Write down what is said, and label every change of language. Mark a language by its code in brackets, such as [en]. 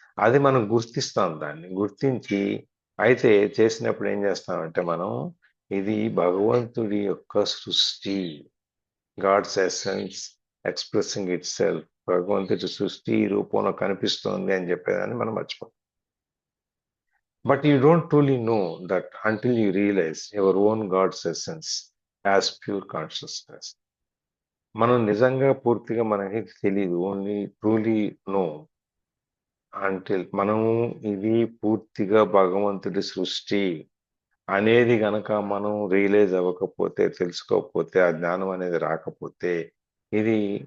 [te] అది మనం గుర్తిస్తాం, దాన్ని గుర్తించి అయితే చేసినప్పుడు ఏం చేస్తామంటే మనం ఇది భగవంతుడి యొక్క సృష్టి, [en] God's essence expressing itself, [te] భగవంతుడి సృష్టి రూపంలో కనిపిస్తోంది అని చెప్పేదాన్ని మనం మర్చిపోతాం. [en] But you don't truly know that until you realize your own God's essence as pure consciousness. [te] మనం నిజంగా పూర్తిగా మనకి తెలియదు. [en] only truly know until [te] మనము ఇది పూర్తిగా భగవంతుడి సృష్టి అనేది గనక మనం రియలైజ్ అవ్వకపోతే, తెలుసుకోకపోతే, ఆ జ్ఞానం అనేది రాకపోతే, ఇది